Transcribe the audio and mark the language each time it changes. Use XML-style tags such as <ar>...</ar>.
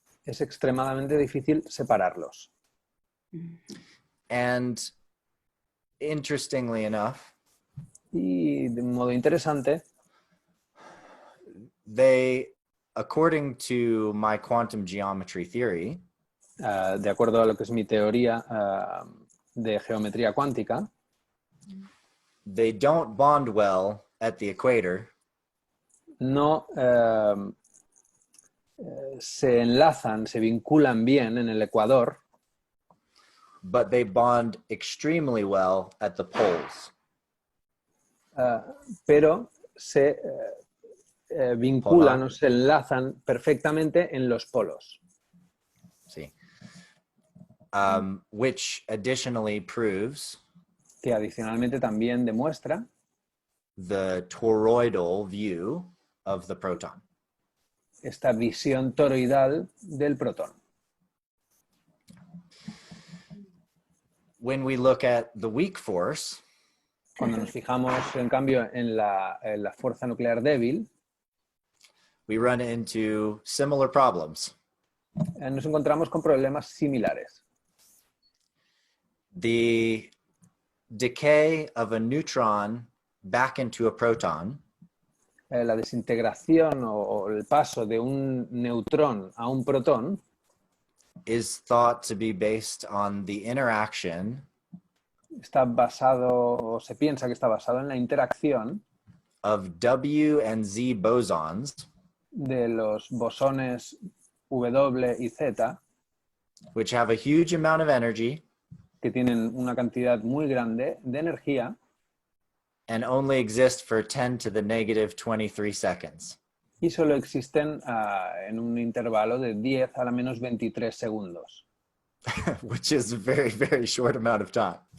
<es>es extremadamente difícil separarlos.</es> <en>And interestingly enough,</en> <es>Y de un modo interesante,</es> <en>they, according to my quantum geometry theory,</en> <es>de acuerdo a lo que es mi teoría de geometría cuántica,</es> <en>they don't bond well at the equator,</en> <es>no se enlazan, se vinculan bien en el ecuador,</es> <en>but they bond extremely well at the poles.</en> <es>pero se vinculan o se enlazan perfectamente en los polos.</es> <en>See, which additionally proves</en> <es>Que adicionalmente también demuestra</es> <en>the toroidal view of the proton.</en> <es>esta visión toroidal del protón.</es> <en>When we look at the weak force,</en> <es>Cuando nos fijamos, en cambio, en la fuerza nuclear débil,</es> <en>we run into similar problems.</en> <es>nos encontramos con problemas similares.</es> <en>The decay of a neutron back into a proton</en> <es>La desintegración o el paso de un neutrón a un protón</es> <en>is thought to be based on the interaction</en> <es>está basado, o se piensa que está basado en la interacción</es> <en>of W and Z bosons,</en> <es>de los bosones W y Z,</es> <en>which have a huge amount of energy</en> <es>que tienen una cantidad muy grande de energía</es> <en>and only exist for 10 to the negative 23 seconds.</en> <es>y solo existen en un intervalo de 10 a la menos 23 segundos,</es> <en>Which is a very, very short amount of time.</en>